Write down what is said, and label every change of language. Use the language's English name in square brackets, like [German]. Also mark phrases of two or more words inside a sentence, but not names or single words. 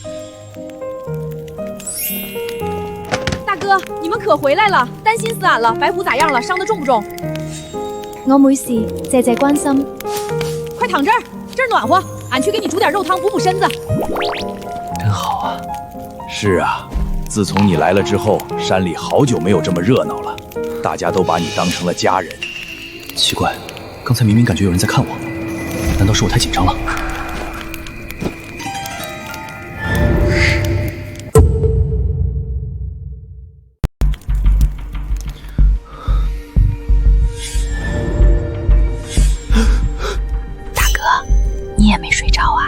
[Chinese] 大哥，你們可回來了，擔心死俺了。白狐咋樣了？傷得重不重？我沒事，謝謝關心。快躺這兒，這兒暖和，俺去給你煮點肉湯補補身子。真好啊。是啊，自從你來了之後，山裡好久沒有這麼熱鬧了，大家都把你當成了家人。奇怪，剛才明明感覺有人在看我，難道是我太緊張了？大哥，你也沒睡着啊？